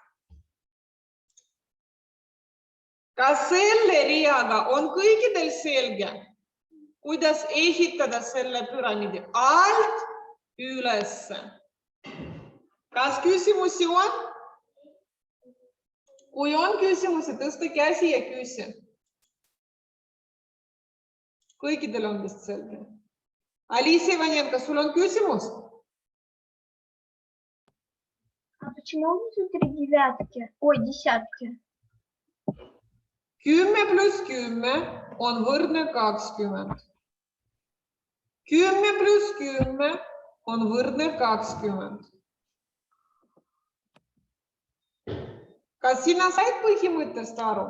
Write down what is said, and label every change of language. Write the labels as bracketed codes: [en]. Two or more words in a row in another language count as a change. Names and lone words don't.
[et] Kas selle riaga on kõikidel selge, kuidas ehitada selle püramiidi alt ülesse? Kas küsimusi on? Kui on küsimusi, tõsta käsi ja küsi. Kõikidel on vist selge. Aliisa Ivanenko, sul on küsimus? [ru] А почему внутри девятки? Ой, десятки. [et] 10 pluss 10 on võrdne 20. 10 pluss 10 on võrdne 20. Kas sina said põhimõttest aru?